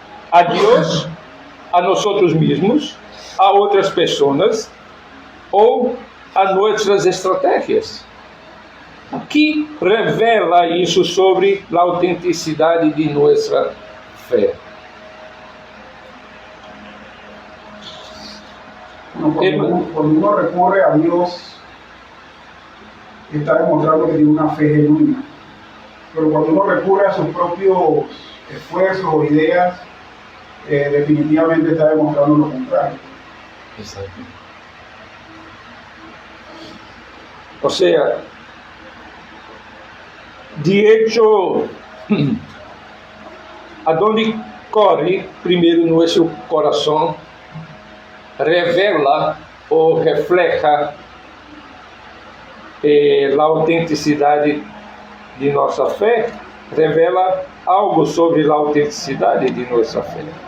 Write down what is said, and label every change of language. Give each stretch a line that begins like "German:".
Portuguese: A Deus, a nós mesmos, a outras pessoas ou a nossas estratégias? O que revela isso sobre a autenticidade de nossa fé?
Spanish: Cuando uno recurre a Dios, está demostrando que tiene una fe genuina. Pero cuando uno recurre a sus propios esfuerzos o ideas, definitivamente está demostrando lo contrario. Exacto. O sea, de hecho,
Portuguese: aonde corre primeiro nosso coração, revela ou
Spanish: refleja
Portuguese: a autenticidade de nossa fé, revela algo sobre a autenticidade de nossa fé.